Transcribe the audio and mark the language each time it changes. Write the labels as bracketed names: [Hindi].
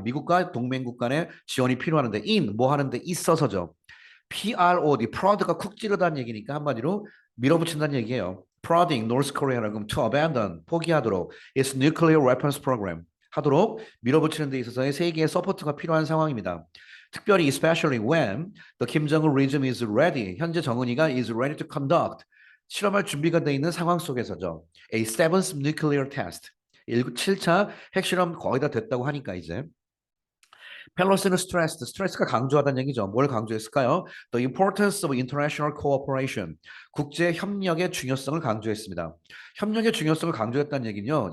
[Korean] 미국과 동맹국 간의 지원이 필요하는데 in 뭐 하는데 있어서죠. PROD, 프로드가 쿡 찌르다는 얘기니까 한마디로 밀어붙인다는 얘기예요. prodding North Korea라고 [English] to abandon, [Korean] 포기하도록 [English] its nuclear weapons program [Korean] 하도록 밀어붙이는 데 있어서의 세계의 서포트가 필요한 상황입니다. [English] 특별히 especially when the Kim Jong-un regime is ready, [Korean] 현재 정은이가 [English] is ready to conduct, [Korean] 실험할 준비가 돼 있는 상황 속에서죠. [English] A seventh nuclear test, [Korean] 7차 핵실험 거의 다 됐다고 하니까 이제 펠로시는 스트레스가 강조하다는 얘기죠. 뭘 강조했을까요? [English] The importance of international cooperation. [Korean] 국제 협력의 중요성을 강조했습니다. 협력의 중요성을 강조했다는 얘기는요.